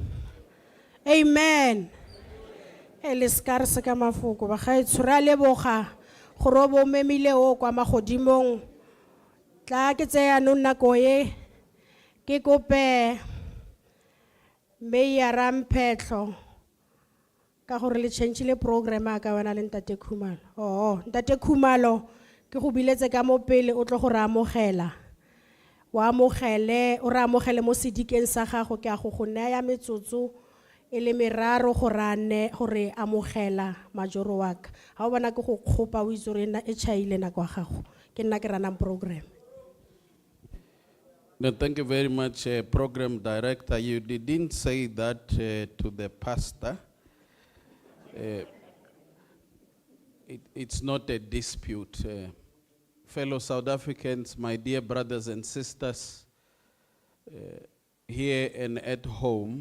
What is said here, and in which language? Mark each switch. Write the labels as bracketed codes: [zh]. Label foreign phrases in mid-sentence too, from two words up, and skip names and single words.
[tn] Amen. Eliskar se ka mafoko ba gaetsho ra leboga gore bo memile o kwa magodimong tla ke tseya no nako e ke kope Mayor Ramphetlo ka gore le [en] change program [tn] ka wena le ntate Khumalo. Ntate Khumalo ke go biletse ka mo pele o tlo go re amogela wa amogele o re amogele mo sedikeng sa gago ke a go naya metsotso e le meraro gore amogela majoro wa ka. Ha o bona ke go kgopa o itse gore e chaile nako ya gago. Ke nna ke ranang program. [en] No, thank you very much, Program Director. You didn't say that to the pastor. It's not a dispute. Fellow South Africans, my dear brothers and sisters, here and at home,